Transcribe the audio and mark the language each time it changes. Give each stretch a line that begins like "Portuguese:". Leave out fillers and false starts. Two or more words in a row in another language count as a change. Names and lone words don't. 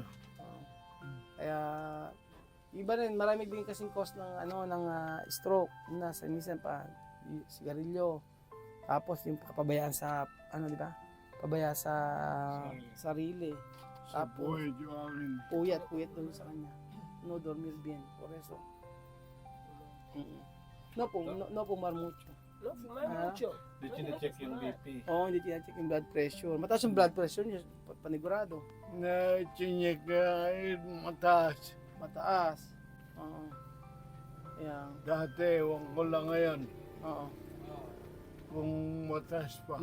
Filipino: Kaya iba rin, marami din kasing cause ng stroke na sa minsan pa sigarilyo. Tapos yung kapabayaan sa di ba? Pabaya sa sarili. Sa Tapos buhay yung akin. puyat doon sa kanya.
Spanish: No dormir bien, por eso. No fumar mucho. No, fumar mucho.
Filipino: Hindi chine-check yung BP. Oo, hindi tinacheck yung
English: blood pressure.
Filipino: Mataas yung
English: blood pressure
Filipino: niya, panigurado. Na chinyek ka mataas. Mataas. Oo. Kaya, Dati, ewan ko lang ngayon. oo. Kung mataas pa.